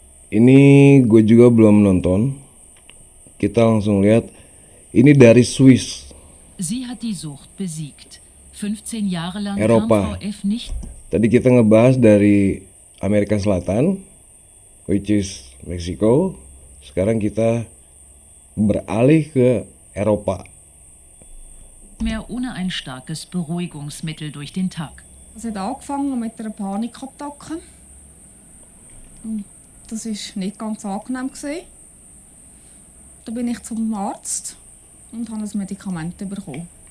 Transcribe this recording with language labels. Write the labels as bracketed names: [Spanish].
[Indonesian] Ini gue juga belum nonton. Kita langsung lihat. Ini dari Swiss. [German] Sie hat die Sucht besiegt. 15 Jahre lang [Indonesian] Eropa. [German] kam Frau F. nicht. [Indonesian] Tadi kita ngebahas dari Amerika Selatan, [English] which is [Indonesian] Meksiko. Sekarang kita beralih ke Eropa. [German] Mehr ohne ein starkes Beruhigungsmittel durch den Tag. Es hat angefangen mit einer Panikattacke. Das war nicht ganz angenehm. Da bin ich zum Arzt und habe ein Medikament bekommen.